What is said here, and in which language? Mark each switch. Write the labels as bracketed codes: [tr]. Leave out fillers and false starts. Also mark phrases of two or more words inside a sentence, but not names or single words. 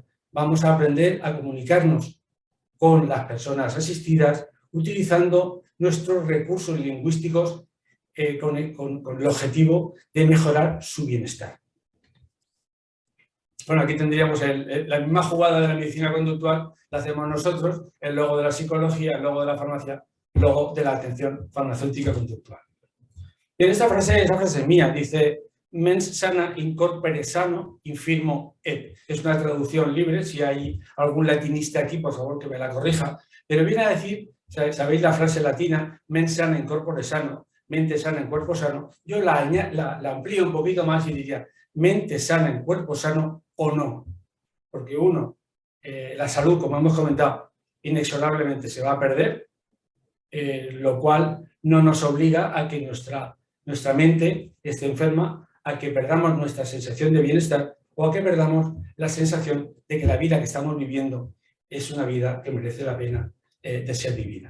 [es] Vamos a aprender a comunicarnos con las personas asistidas utilizando nuestros recursos lingüísticos con el objetivo de mejorar su bienestar. Bueno, aquí tendríamos la misma jugada de la medicina conductual, la hacemos nosotros, el logo de la psicología, el logo de la farmacia, el logo de la atención farmacéutica conductual. Y en esta frase es mía, dice [la] mens sana in corpore sano, infirmo et. [es] Es una traducción libre, si hay algún latinista aquí, por favor que me la corrija, pero viene a decir, ¿sabéis la frase latina? [la] Mens sana in corpore sano, [es] mente sana en cuerpo sano. Yo la amplío un poquito más y diría mente sana en cuerpo sano o no. Porque la salud, como hemos comentado, inexorablemente se va a perder, lo cual no nos obliga a que nuestra mente esté enferma, a que perdamos nuestra sensación de bienestar o a que perdamos la sensación de que la vida que estamos viviendo es una vida que merece la pena de ser vivida.